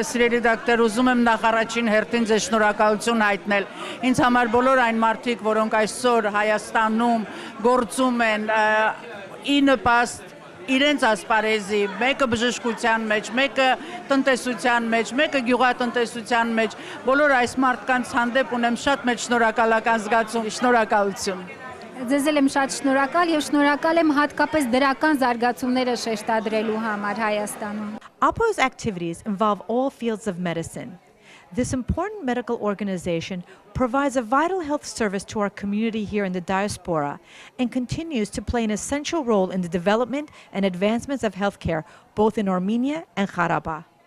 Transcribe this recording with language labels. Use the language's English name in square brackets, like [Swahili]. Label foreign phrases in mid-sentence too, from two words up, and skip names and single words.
[Armenian] Սիրելի դոկտոր, ուզում եմ նախարարին հերթին ձեզ շնորհակալություն հայտնել։ Ինձ համար բոլոր այն մարդիկ, որոնք այսօր Հայաստանում գործում են ի նպաստ իրենց ասպարեզի, մեկը բժշկության մեջ, մեկը տնտեսության մեջ, մեկը գյուղատնտեսության մեջ, բոլոր այս մարդկանց հանդեպ ունեմ շատ մեծ շնորհակալական զգացում, շնորհակալություն։ Ձեզ եմ շատ շնորհակալ եւ շնորհակալ եմ հատկապես դրական զարգացումները շեշտադրելու համար Հայաստանում։ [English] AAHPO's activities involve all fields of medicine. This important medical organization provides a vital health service to our community here in the diaspora and continues to play an essential role in the development and advancements of healthcare both in Armenia and Karabakh.